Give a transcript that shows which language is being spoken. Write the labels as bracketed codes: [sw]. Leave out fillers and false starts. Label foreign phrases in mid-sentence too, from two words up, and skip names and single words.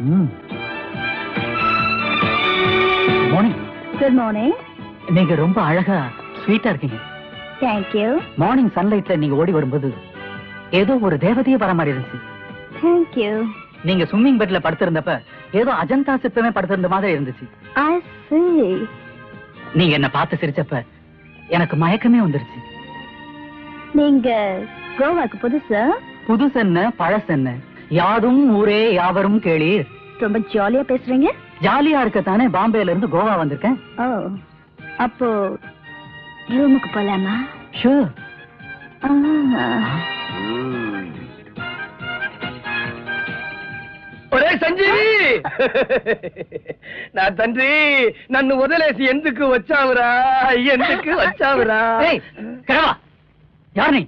[ta] மார்னிங். [en] good morning. [ta] நீங்க ரொம்ப அழகா ஸ்வீட்டா இருக்கீங்க. [en] thank you. [ta] மார்னிங் சன்லைட்ல நீங்க ஓடி வரும்போது ஏதோ ஒரு தேவதையே வர மாதிரி இருந்துச்சு. [en] thank you. [ta] நீங்க ஸ்விம்மிங் பெட்ல படுத்திருந்தப்ப ஏதோ அஜந்தா சிற்பமே படுத்திருந்த மாதிரி இருந்துச்சு. [en] I see. [ta] நீங்க என்ன பார்த்து சிரிச்சப்ப எனக்கு மயக்கமே வந்துருச்சு. நீங்க கோவாக்கு புதுசா? புதுசு என்ன பழசு என்ன, யாதும் ஊரே யாவரும் கேளீர். ரொம்ப ஜாலியா பேசுறீங்க. ஜாலியா இருக்கத்தானே பாம்பேல இருந்து கோவா வந்திருக்கேன். ஓ, அப்போ ரூமுக்கு போலாமா? ஷூர். [te] ఒరే సంజీవి, నా తండ్రి నన్ను వదిలేసి ఎందుకు వచ్చావురా? ఎందుకు వచ్చావురా? [ta] யார்?